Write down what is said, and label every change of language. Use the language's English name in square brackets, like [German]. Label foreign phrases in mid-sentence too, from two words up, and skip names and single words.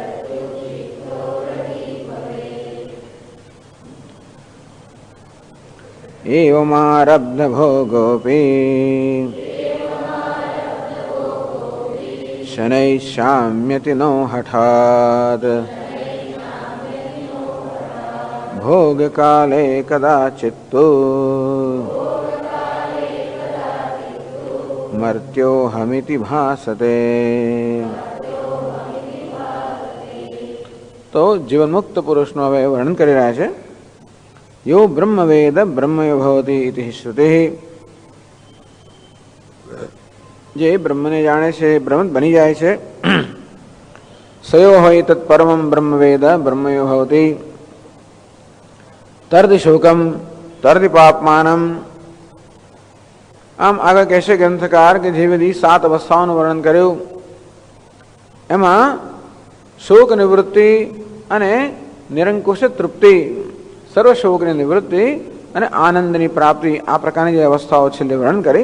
[Sanskrit] एवमारब्धभोगोऽपि शनैः शाम्यति नो हठात् भोगकाले कदाचित्तु मर्त्योऽहमिति भासते। [Gujarati] તો જીવન મુક્ત પુરુષનો હવે વર્ણન કરી રહ્યા છે। [Sanskrit] यो ब्रह्मवेद ब्रह्मयो भवति इति श्रुतिः। [Gujarati] જે બ્રહ્મને જાણે છે બ્રહ્મ બની જાય છે। [Sanskrit] सयो होय तत्परमं ब्रह्मवेद ब्रह्मयो भवति तर्दि शोकम तर्दि पापमानम। [Gujarati] આમ આગળ કહેશે ગ્રંથકાર કે જે બધી 7 અવસ્થાઓનું વર્ણન કર્યું એમાં શોક નિવૃત્તિ અને નિરંકુશ તૃપ્તિ, સર્વ શોકની નિવૃત્તિ અને આનંદની પ્રાપ્તિ, આ પ્રકારની જે અવસ્થાઓ છેલ્લે વર્ણન કરી।